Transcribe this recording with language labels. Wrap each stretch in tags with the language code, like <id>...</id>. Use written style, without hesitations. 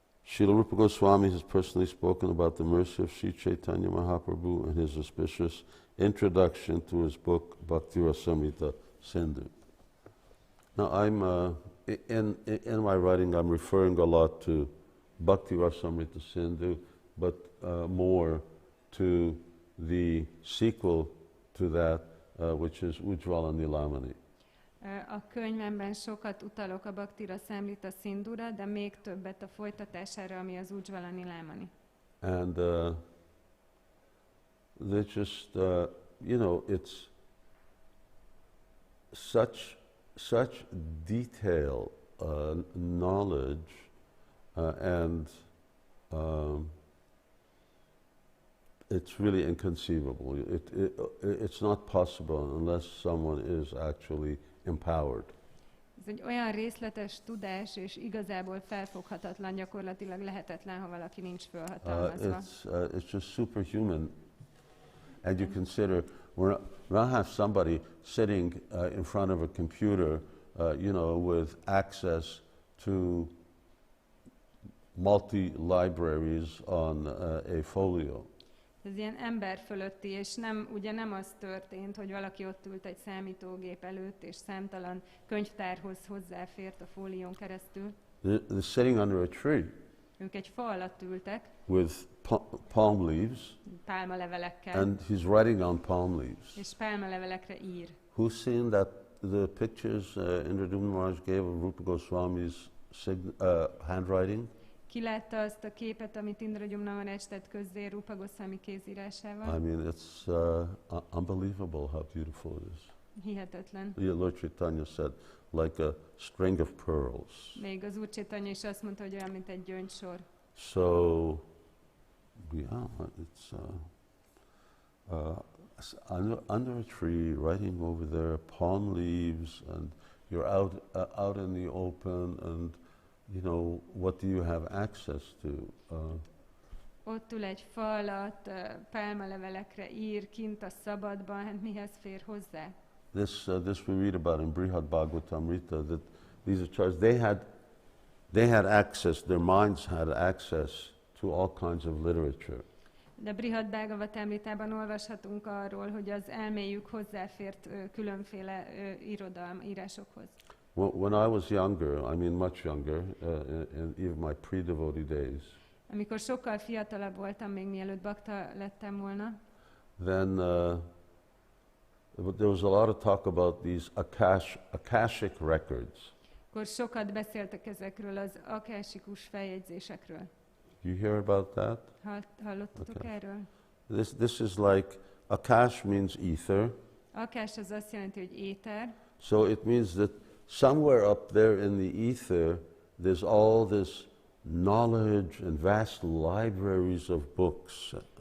<en>Srila Rūpa Gosvāmī has personally spoken about the mercy of Sri Caitanya Mahaprabhu in his auspicious introduction to his book Bhakti Rasamrita Sindhu. Now in my writing I'm referring a lot to Bhakti Rasamrita Sindhu, but more to the sequel to that, which is Ujjvala Nilamani.</en> <hu>A könyvemben sokat utalok a Bhakti Rasamrita Sindhura, de még többet a folytatására, ami az Ujjvala Nilamani.</hu> <en>And they just, it's such detail, knowledge, and it's really inconceivable. It's not possible unless someone is actually empowered.</en> <hu>Ez egy olyan részletes tudás, és igazából felfoghatatlan, gyakorlatilag lehetetlen, ha valaki nincs fölhatalmazva.</hu> <en>It's just superhuman. And you consider, we don't have somebody sitting in front of a computer, with access to multi-libraries on a folio.</en> <hu>Ez ilyen ember fölötti, és ugye nem az történt, hogy valaki ott ült egy számítógép előtt, és számtalan könyvtárhoz hozzáfért a fólión keresztül.</hu> <en>They're sitting under a tree.</en> <hu>Ők egy fa alatt ültek.</hu> <en>With palm leaves.</en> <hu>Pálmalevelekkel.</hu> <en>And he's writing on palm leaves.</en> <hu>És pálmalevelekre ír.</hu> <en>Who's seen the pictures Indradumna Maharaj gave of Rūpa Gosvāmī's handwriting?</en> <hu>Ki látta azt a képet, amit Indradumna Maharaj tett közzé Rūpa Gosvāmī kézírásával?</hu> <en>I mean, it's unbelievable how beautiful it is.</en> <hu>Hihetetlen.</hu> <en>Lord Caitanya said, like a string of pearls.</en> <hu>Még az Úr Caitanya is azt mondta, hogy olyan, mint egy gyöngysor.</hu> <en>So, yeah, it's under a tree, writing over there, palm leaves, and you're out in the open, and what do you have access to?</en> <hu>Ott ül egy fa alatt, pálmalevelekre ír, kint a szabadban, hát mihez fér hozzá?</hu> <en>This we read about in Brihad Bhagavatamrita, that these acharyas, they had access, their minds had access to all kinds of literature.</en> <hu>De Brihad Bhagavatamritában olvashatunk arról, hogy az elméjük hozzáfért különféle írásokhoz.</hu> <en>When I was younger, I mean much younger, in even my pre-devotee days,</en> <hu>amikor sokkal fiatalabb voltam, még mielőtt bakta lettem volna,</hu> <en>then there was a lot of talk about these Akashic records.</en> <hu>Akkor sokat beszéltek ezekről az akáshikus feljegyzésekről.</hu> <en>You hear about that?</en> <hu>Hallottatok</hu> <en>Okay.</en> <hu>erről?</hu> <en>This is like, Akash means ether.</en> <hu>Akás az azt jelenti, hogy éter.</hu> <en>So it means that somewhere up there in the ether, there's all this knowledge and vast libraries of books.</en>